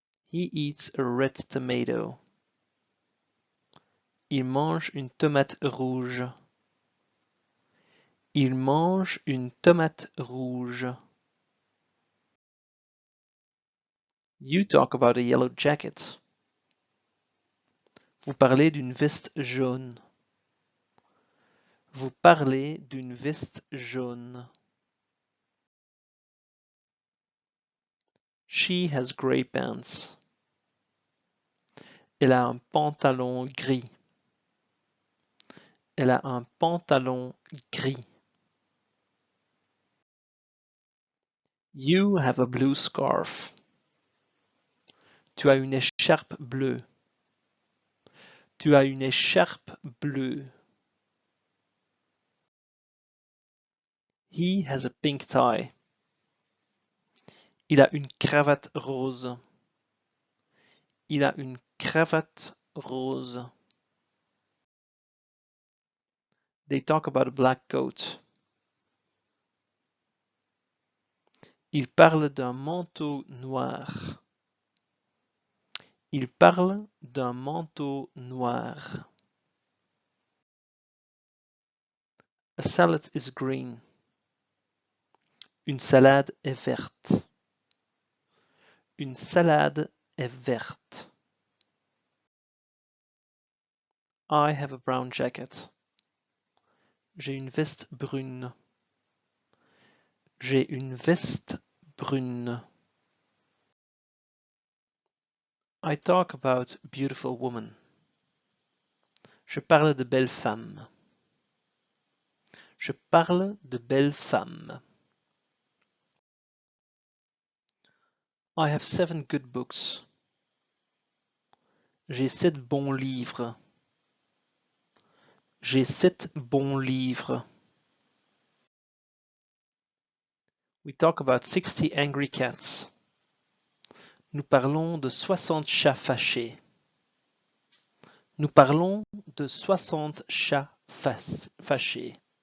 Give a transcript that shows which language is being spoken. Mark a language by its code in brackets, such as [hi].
[en] He eats a red tomato. [fr] Il mange une tomate rouge. Il mange une tomate rouge. [en] You talk about a yellow jacket. [fr] Vous parlez d'une veste jaune. Vous parlez d'une veste jaune. [en] She has gray pants. [fr] Elle a un pantalon gris. Elle a un pantalon gris. [en] You have a blue scarf. [fr] Tu as une écharpe bleue. Tu as une écharpe bleue. [en] He has a pink tie. [fr] Il a une cravate rose. Il a une cravate rose. [en] They talk about a black coat. [fr] Il parle d'un manteau noir. Il parle d'un manteau noir. [en] A salad is green. [fr] Une salade est verte. Une salade est verte. [en] I have a brown jacket. [fr] J'ai une veste brune. J'ai une veste brune. [en] I talk about beautiful women. [fr] Je parle de belles femmes. Je parle de belles femmes. [en] I have 7 good books. [fr] J'ai 7 bons livres. J'ai 7 bons livres. [en] We talk about 60 angry cats. [fr] Nous parlons de 60 chats fâchés. Nous parlons de 60 chats fâchés.